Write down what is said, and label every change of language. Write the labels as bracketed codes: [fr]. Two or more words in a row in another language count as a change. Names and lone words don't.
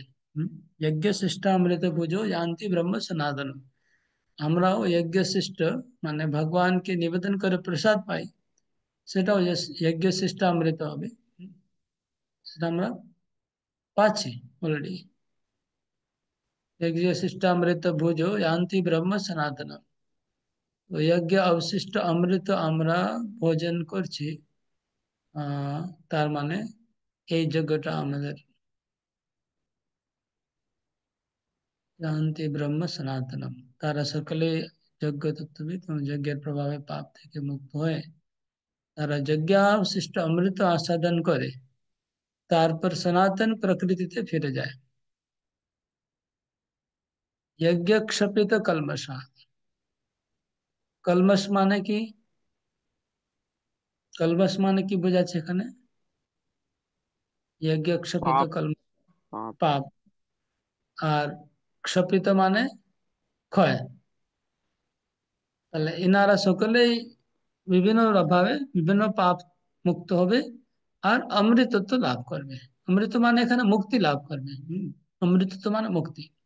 [sa] যজ্ঞ শিষ্টামৃত ভোজো यान्ति ব্রহ্ম সনাতনম। [bn] আমরাও যজ্ঞ শিষ্ট মানে ভগবানকে নিবেদন করে প্রসাদ পাই, সেটাও যজ্ঞ শিষ্টামৃত হবে। সেটা আমরা পাচ্ছি অলরেডি। [sa] यज्ञ शिष्टामृत भुजो यान्ति ब्रह्म सनातनम। [bn] তো যজ্ঞ অবশিষ্ট অমৃত আমরা ভোজন করছি, তার মানে এই যজ্ঞটা আমাদের [sa] यान्ति ब्रह्म सनातनम। [bn] তারা সকলে যজ্ঞ তত্ত্ববিদ এবং যজ্ঞের প্রভাবে পাপ থেকে মুক্ত হয়ে তারা যজ্ঞ অবশিষ্ট অমৃত আস্বাদন করে তারপর সনাতন প্রকৃতিতে ফিরে যায়। [sa] यज्ञ क्षपित कलमशा। [bn] কলমশ মানে কি? কলমশ মানে কি বোঝাচ্ছে এখানে? [sa] यज्ञ क्षपित पाप कलम पाप [bn] পাপ, আর ক্ষপিত মানে ক্ষয়। তাহলে এনারা সকলেই বিভিন্ন ভাবে বিভিন্ন পাপ মুক্ত হবে আর অমৃতত্ব লাভ করবে। অমৃত মানে এখানে মুক্তি লাভ করবে। অমৃতত্ব মানে মুক্তি।